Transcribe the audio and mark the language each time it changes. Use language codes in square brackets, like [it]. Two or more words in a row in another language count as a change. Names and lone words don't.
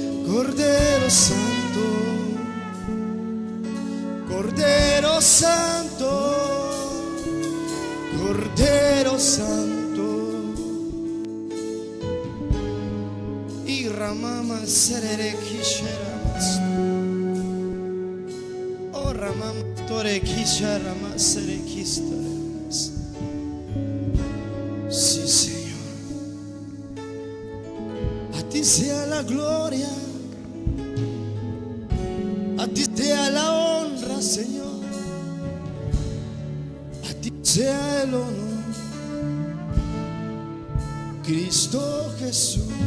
[es] Cordero Santo, Cordero Santo, Cordero Santo. Y Ramama Serere Kisheramas. Oh Ramama Tore Kisheramas Serere Kisteramas. Sí, Señor. A ti sea la gloria. A ti sea la honra, Señor. A ti sea el honor, Cristo Jesús.